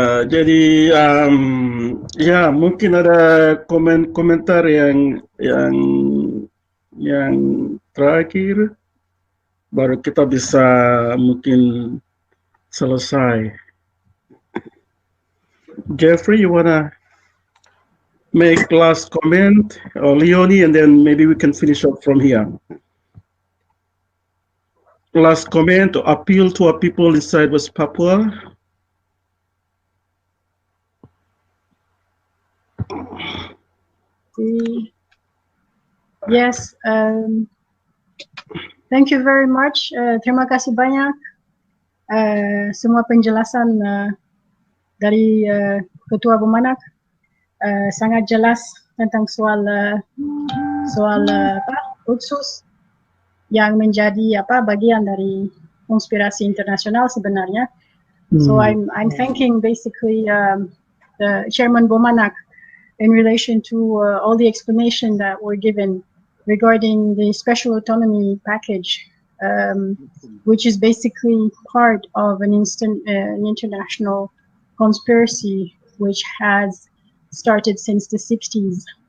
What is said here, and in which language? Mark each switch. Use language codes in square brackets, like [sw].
[id] Jadi ya mungkin ada komentar yang terakhir, baru kita bisa mungkin selesai. [en] Jeffrey, you wanna make last comment, or Leonie, and then maybe we can finish up from here. Last comment or appeal to our people inside West Papua. Yes, thank you very much. [id] Terima kasih banyak semua penjelasan dari Ketua Bomanak, sangat jelas tentang soal Otsus yang menjadi bagian dari konspirasi internasional sebenarnya. [en] So I'm thanking basically the Chairman Bomanak in relation to all the explanation that were given regarding the special autonomy package, which is basically part of an international conspiracy which has started since the 60s.